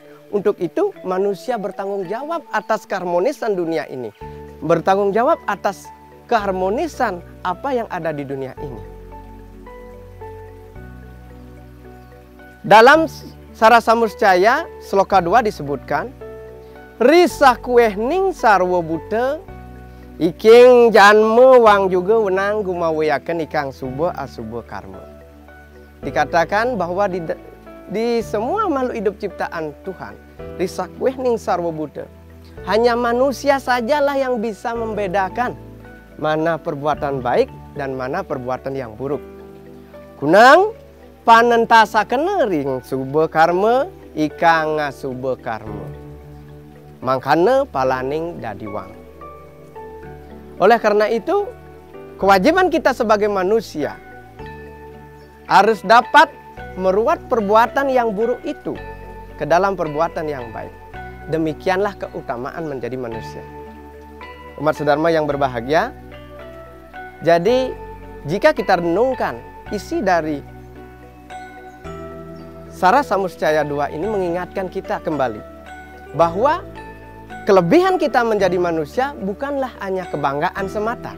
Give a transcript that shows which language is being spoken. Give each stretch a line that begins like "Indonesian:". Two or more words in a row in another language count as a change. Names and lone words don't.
Indonesian: Untuk itu manusia bertanggung jawab atas keharmonisan dunia ini, bertanggung jawab atas keharmonisan apa yang ada di dunia ini. Dalam Sara Samuscaya sloka 2 disebutkan,
Kawi: risah kueh ning sarwa buta, iking janme wang juga wenang gumawayakan ikang subuh asubuh karma.
Indonesian: Dikatakan bahwa di semua makhluk hidup ciptaan Tuhan,
Kawi: risah kueh ning sarwa buta,
Indonesian: hanya manusia sajalah yang bisa membedakan mana perbuatan baik dan mana perbuatan yang buruk.
Kawi: Kunang panentasa kenering subuh karma ikang ngasubuh karma. Mangkana palaning dadiwang.
Indonesian: Oleh karena itu, kewajiban kita sebagai manusia harus dapat meruat perbuatan yang buruk itu ke dalam perbuatan yang baik. Demikianlah keutamaan menjadi manusia. Umat sedharma yang berbahagia, jadi jika kita renungkan isi dari Sara Samuscaya 2 ini mengingatkan kita kembali bahwa kelebihan kita menjadi manusia bukanlah hanya kebanggaan semata.